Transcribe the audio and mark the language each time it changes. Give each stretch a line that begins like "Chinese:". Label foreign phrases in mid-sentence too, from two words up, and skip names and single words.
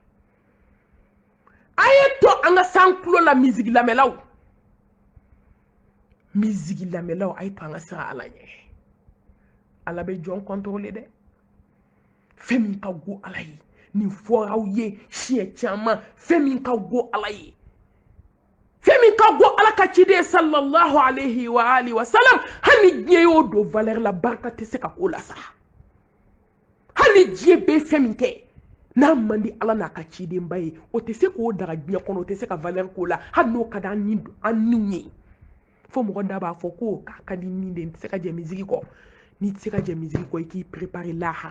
Bambara: a ye to an ka san tulo la misigi lamɛnlaw a ye to an ka sira ala ɲɛ ala bɛ jɔn kɔntɔrɔle dɛ fɛn min ka go ala ye nin fɔra aw ye siɲɛ caman fɛn min ka go ala ye fɛn min ka go ala ka ciden
Arabic: صلى الله عليه وآله وسلم
Bambara: hali diɲɛ y'o don valeur la barika tɛ se ka k'o la sa hali diɲɛ bɛ fɛn min kɛ n'a man di ala n'a ka cidenba ye o tɛ se k'o daga diɲɛ kɔnɔ o tɛ se ka valeur k'o la hali n'o ka di an niw ye fo mɔgɔ da b'a fɔ k'o ka di nin de n tɛ se ka jɛ misigi kɔ n'i tɛ se ka jɛ misigi kɔ i k'i préparer lahara